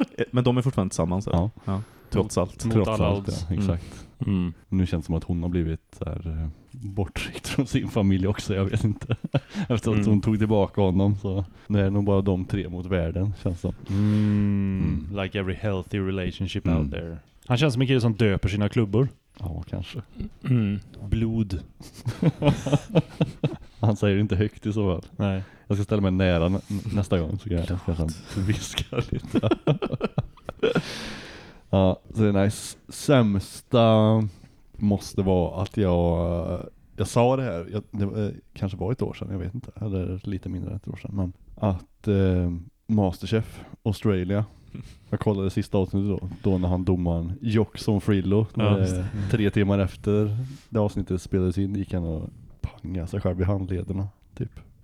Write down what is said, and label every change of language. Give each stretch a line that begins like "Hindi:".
Swedish: Men de är fortfarande tillsammans. Ja. Trots allt. Exakt. Mm. Nu känns det som att hon har blivit bortryckt från sin familj också, jag vet inte. Eftersom hon tog tillbaka honom. Så nu är det nog bara de 3 mot världen, känns det.
English: Like every healthy relationship out there.
Swedish: Han känns som en kille som döper sina klubbor. Ja, kanske. Mm. Blod. Han säger inte högt i så fall. Nej. Jag ska ställa mig nära nästa gång. Så kan han viska lite. Ja, så det nice. Sämsta måste vara att jag sa det här, det kanske var ett år sedan, jag vet inte, eller lite mindre än ett år sedan, men att Masterchef Australia, jag kollade sista avsnittet då när han domaren Jockson Frillo, tre timmar efter det avsnittet spelades in, gick han och pangade sig själv i handlederna, typ.